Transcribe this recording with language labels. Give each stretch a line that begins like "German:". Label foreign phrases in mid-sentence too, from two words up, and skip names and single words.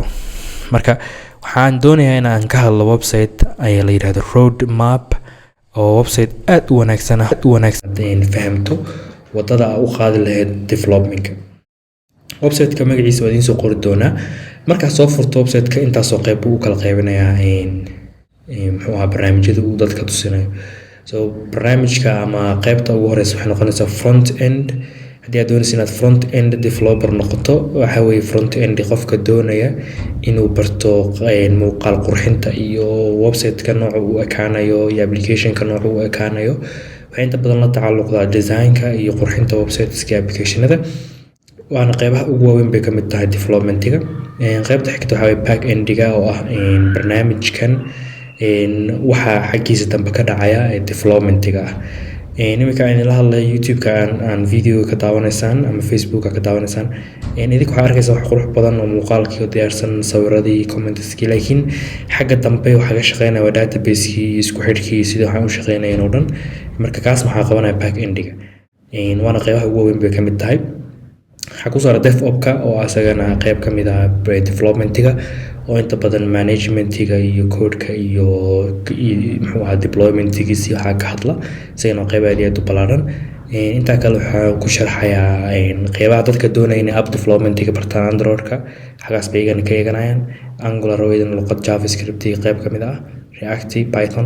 Somali: Marka waxaan doonayaa inaan ka hadlo website ay la yiraahdo Roadmap oo website aad u wanaagsan fahamto wadada u qaadi lahayd development. Website-ka magaciisa waa idin soo qori doonaa. Marka soo furto website-ka intaas oo qayb uu kala qaybinayaa muxuu ahaa barnaamijyada uu dadka tusinayo. So barnaamijka ama qaybta ugu horeysa waxay noqonaysaa
English: front end.
Somali: Haddii aad doonaysid inaad
English: front end developer
Somali: noqoto waxa weeye
English: front end
Somali: qofka doonaya inuu barto muuqaal qurxinta iyo website-ka nooca uu ekaanayo iyo application-ka nooca uu ekaanayo. Waxay inta badan la tacalluqdaa design-ka iyo qurxinta websites-ka application-ada waana qaybaha ugu waaweyn bay ka mid tahay development-iga. Qaybta xigta waxa weeye
English: back end-iga
Somali: oo ah barnaamijkan waxa xaqiisa dambe ka dhacaya development-iga ah. Nimanka aan la hadlay YouTube-ka aan video ka daawanaysaan ama Facebook-ka ka daawanaysaan idinku waxaad arkaysaa wax qurux badan oo muuqaalkii oo diyaarsan sawiradii comments-kii laakiin xagga dambe waxa ka shaqeynaya database-kii isku xidhkii sida waxaan u shaqeynayeen oo dhan. Marka kaas maxaa qabanaya
English: back end-iga
Somali: waana qaybaha ugu waaweyn bay ka mid tahay. waxaa ku saaran DevOps-ka oo asagana qayb ka mid ah development-iga oo inta badan management-iga iyo code-ka iyo muxuu ahaa deployment-giisa waxa ka hadla isagana qayb aad u ballaaran. inta kale waxaa ku sharxayaa qaybaha dadka doonaya inay
English: app development-iga
Somali: bartaan Android-ka xagaas bay ka eeganayaan Angular oo iyadana luqad JavaScript qayb ka mid ah React Python.